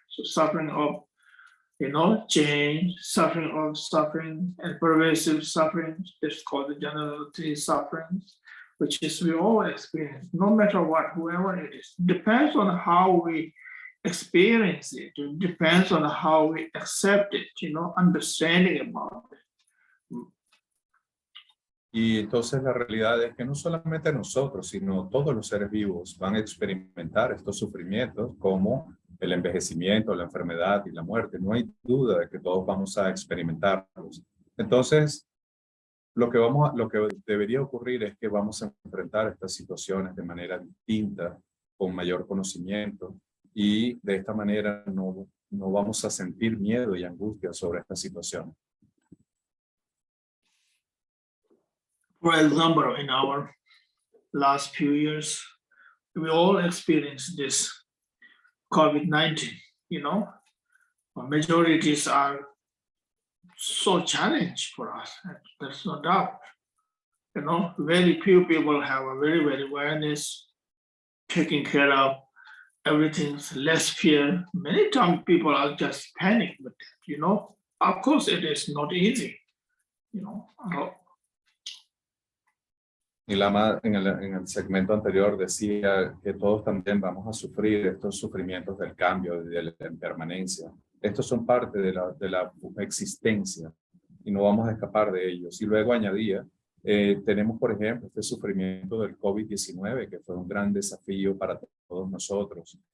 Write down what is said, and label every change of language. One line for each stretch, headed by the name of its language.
English: So suffering of, change, suffering, and pervasive suffering. It's called the generality sufferings, which is we all experience, no matter what, whoever it is. Depends on how we experience it. It depends on how we accept it, understanding about it.
Spanish: Y entonces la realidad es que no solamente nosotros, sino todos los seres vivos van a experimentar estos sufrimientos como el envejecimiento, la enfermedad y la muerte. No hay duda de que todos vamos a experimentarlos. Entonces, lo que debería ocurrir es que vamos a enfrentar estas situaciones de manera distinta, con mayor conocimiento, y de esta manera no vamos a sentir miedo y angustia sobre esta situación.
English: For example, in our last few years, we all experienced this COVID-19, majorities are so challenged for us, there's no doubt. Very few people have a very, very awareness, taking care of everything's less fear. Many times people are just panic with that, Of course, it is not easy,
Spanish: Y Lama en el segmento anterior decía que todos también vamos a sufrir estos sufrimientos del cambio y de la impermanencia. Estos son parte de la existencia y no vamos a escapar de ellos. Y luego añadía, tenemos por ejemplo este sufrimiento del COVID-19 que fue un gran desafío para todos nosotros.